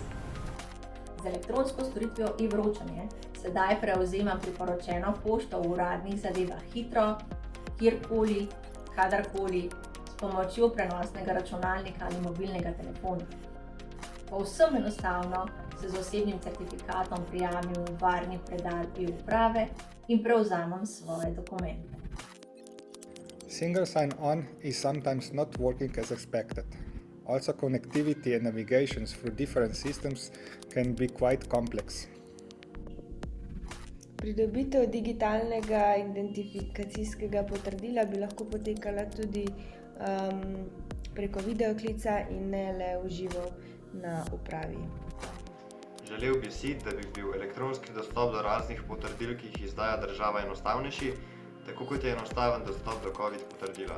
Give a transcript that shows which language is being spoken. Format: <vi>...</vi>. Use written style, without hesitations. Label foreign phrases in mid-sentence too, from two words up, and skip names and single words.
<sl>Z elektronsko storitvijo e-vročanje sedaj prevzema priporočeno pošto v uradnih zadevah hitro, kjerkoli, kadarkoli, s pomočjo prenosnega računalnika ali mobilnega telefona. Povsem enostavno se z osebnim certifikatom prijavim v varni predal e-uprave in prevzamem svoje dokumente.</sl> <en>Single sign-on is sometimes not working as expected. Also, connectivity and navigations through different systems can be quite complex.</en> <sl>Pridobitev digitalnega identifikacijskega potrdila bi lahko potekala tudi preko videoklica in ne le v živo na upravi. Želel bi si, da bi bil elektronski dostop do raznih potrdil, ki jih izdaja država, enostavnejši, tako kot je enostaven dostop do COVID potrdila.</sl>